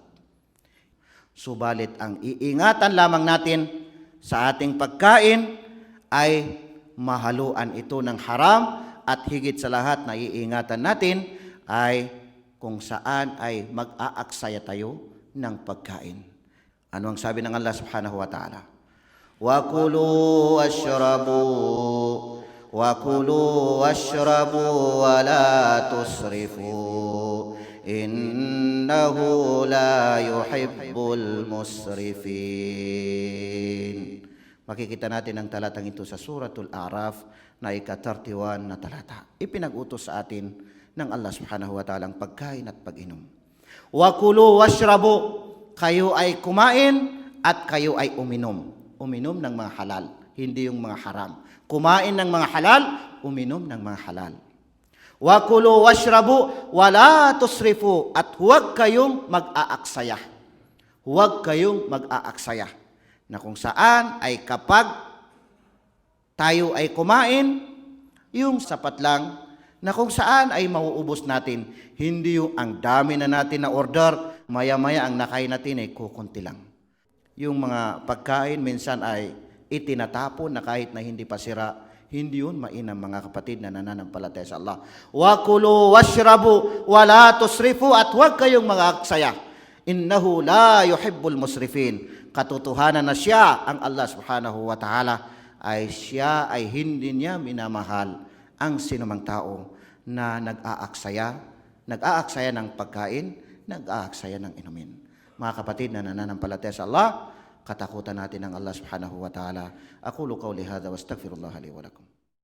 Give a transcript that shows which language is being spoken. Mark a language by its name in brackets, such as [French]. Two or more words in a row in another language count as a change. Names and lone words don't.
[Filipino] Subalit ang iingatan lamang natin sa ating pagkain ay mahaluan ito ng haram, at higit sa lahat na iingatan natin ay kung saan ay mag-aaksaya tayo ng pagkain. Ano ang sabi ng Allah [Arabic] سبحانه وتعالى? وكلوا واشربوا ولا تسرفوا إنه لا يحب المسرفين. [Filipino] Makikita natin ang talatang ito sa Suratul A'raf na ika-31 na talata. Ipinag-utos sa atin ng Allah [Arabic] سبحانه وتعالى [Filipino] ang pagkain at pag-inom. [Arabic] وكلوا واشربوا, [Filipino] kayo ay kumain at kayo ay uminom. Uminom ng mga halal, hindi yung mga haram. Kumain ng mga halal, uminom ng mga halal. [Arabic] وكلوا واشربوا ولا تسرفوا, [Filipino] at huwag kayong mag-aaksaya. Huwag kayong mag-aaksaya. Na kung saan ay kapag tayo ay kumain, yung sapat lang, na kung saan ay mauubos natin. Hindi yung ang dami na natin na order, maya-maya ang nakain natin ay kukunti lang. Yung mga pagkain minsan ay itinatapon na kahit na hindi pa sira. Hindi yun mainam, mga kapatid na nananampalataya sa Allah. [Arabic] وكلوا واشربوا ولا تسرفوا, [Filipino] at huwag kayong mag-aaksaya. [Arabic] إنه لا يحب المسرفين. [Filipino] katotohanan na siya ang Allah [Arabic] سبحانه وتعالى, [Filipino] ay siya ay hindi niya minamahal ang sinumang tao na nag-aaksaya ng pagkain, nag-aaksaya ng inumin. Mga kapatid na nananampalataya sa Allah, katakutan natin ang Allah [Arabic] سبحانه وتعالى. أقول قولي هذا وأستغفر الله لي ولكم.